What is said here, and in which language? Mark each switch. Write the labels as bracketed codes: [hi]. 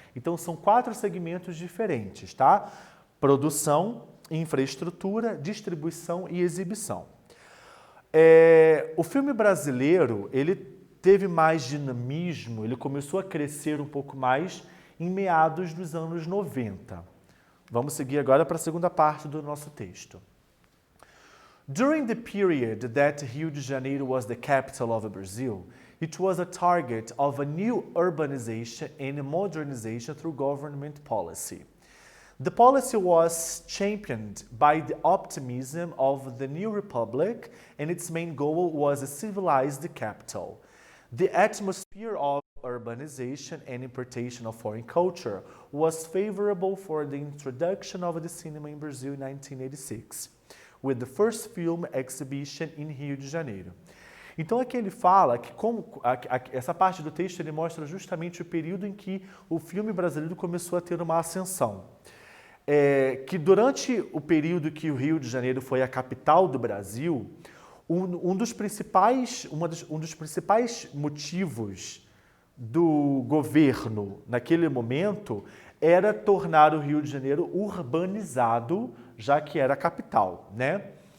[pt] Então, são 4 segmentos diferentes, tá? Produção, infraestrutura, distribuição e exibição. O filme brasileiro, ele teve mais dinamismo, ele começou a crescer um pouco mais em meados dos anos 90. Vamos seguir agora para a segunda parte do nosso texto. [en] During the period that Rio de Janeiro was the capital of Brazil, it was a target of a new urbanization and modernization through government policy. The policy was championed by the optimism of the new republic, and its main goal was a civilized capital. The atmosphere of urbanization and importation of foreign culture was favorable for the introduction of the cinema in Brazil in 1986, with the first film exhibition in Rio de Janeiro. [pt] Então aqui ele fala que essa parte do texto ele mostra justamente o período em que o filme brasileiro começou a ter uma ascensão. Que durante o período que o Rio de Janeiro foi a capital do Brasil, um dos principais motivos do governo naquele momento era tornar o Rio de Janeiro urbanizado, já que era a capital, né?